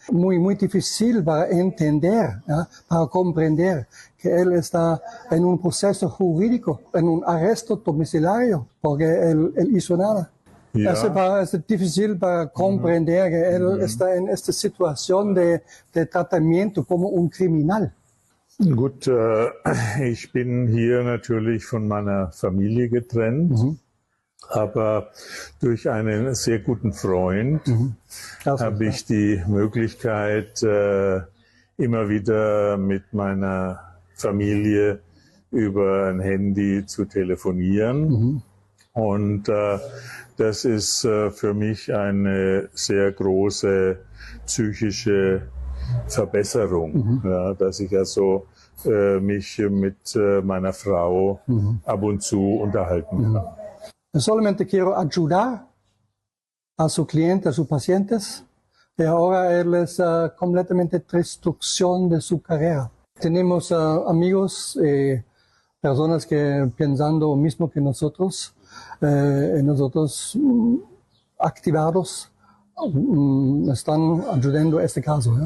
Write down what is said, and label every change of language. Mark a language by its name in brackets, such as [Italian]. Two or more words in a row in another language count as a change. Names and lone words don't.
[Spanish] Muy difícil para entender, ¿no? Para comprender que él está en un proceso jurídico, en un arresto domiciliario, porque él hizo nada. [German] Ja. [Spanish] Es difícil para comprender que él está en esta situación de tratamiento como un criminal. [German] Gut, ich bin hier natürlich von meiner Familie getrennt, aber durch einen sehr guten Freund habe ich die Möglichkeit, immer wieder mit meiner Familie über ein Handy zu telefonieren. Und das ist für mich eine sehr große psychische Verbesserung, ja, dass ich also mich mit meiner Frau ab und zu unterhalten kann. [Spanish] Solamente quiero ayudar a su cliente, a sus pacientes, y ahora él es completamente destrucción de su carrera. Tenemos amigos, personas que pensando lo mismo que nosotros activados, están ayudando a este caso, ¿eh?